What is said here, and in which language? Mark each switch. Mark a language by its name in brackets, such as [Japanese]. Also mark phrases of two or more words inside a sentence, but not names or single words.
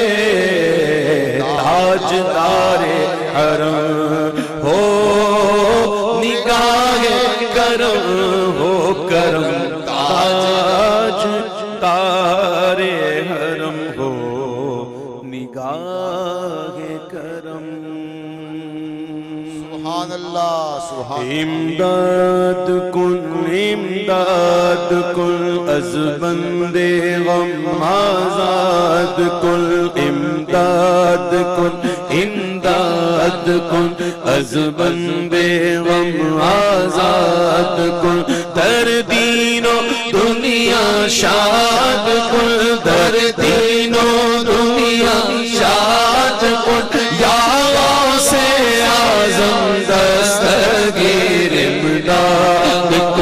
[Urdu] تاجدار حرم ہو نگاہ کرم ہو کرم تاجدار حرم ہو نگاہ کرم [Arabic] سبحان اللہ سبحان [Persian] امداد کن از بند غم آزاد کن امداد کن از بند غم آزاد کن در دین و دنیا شاد کن در دین و دنیا شاد کن یا غوث اعظم دستگیر امداد